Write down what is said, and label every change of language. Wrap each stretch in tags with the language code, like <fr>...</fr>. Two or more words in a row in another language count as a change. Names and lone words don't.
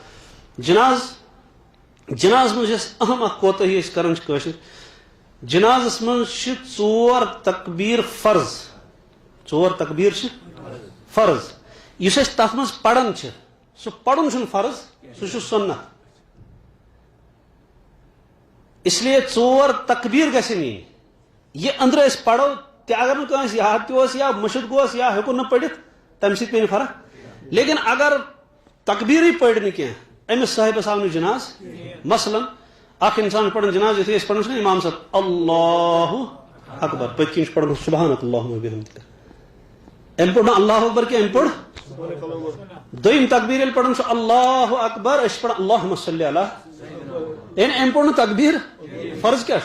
<ks>جناز منٛز یۄس اہم اکھ کوتٲہی أسۍ کران چھِ کٲشِر جنازس منٛز چھِ ژور تکبیٖر فرض ژور تکبیٖر چھِ فرض یُس أسۍ تتھ منٛز پران چھِ سُہ پرُن چھُنہٕ فرض سُہ چھُ سُنت</ks> <ur>اس لیے</ur> <ks>ژور تکبیٖر گژھن یِنۍ یہِ أنٛدرٕ أسۍ پرو تہِ اگر نہٕ کٲنٛسہِ یاد تہِ اوس یا مٔشِد گوس یا ہیوٚکُن نہٕ پٔرِتھ تمہِ سۭتۍ پیٚیہِ نہٕ فرق لیکن اگر تکبیٖرٕے پٔرۍ نہٕ کینٛہہ أمِس صٲحبس آو نہٕ جناز مثلاً اکھ انسان چھُ پران جناز یُتھُے أسۍ پران چھِنہ امام صٲب</ks> <ar>اللہ اکبر</ar> <ks>پٔتۍ کِنۍ چھُ پران</ks> <ar>سبحانک اللہُمہ وبحمدک</ar> <ks>أمۍ پوٚر نہٕ</ks> <ar>اللہ اکبر</ar> <ks>کینٛہہ أمۍ پوٚر دوٚیِم تکبیٖر ییٚلہِ پران چھُ</ks> <ar>اللہ اکبر</ar> <ks>أسۍ چھِ پران</ks> <ar>اللہُمہ صلی علیٰ</ar> <ks>یعنی أمۍ پوٚر نہٕ تکبیٖر فرض کیٛاہ</ks>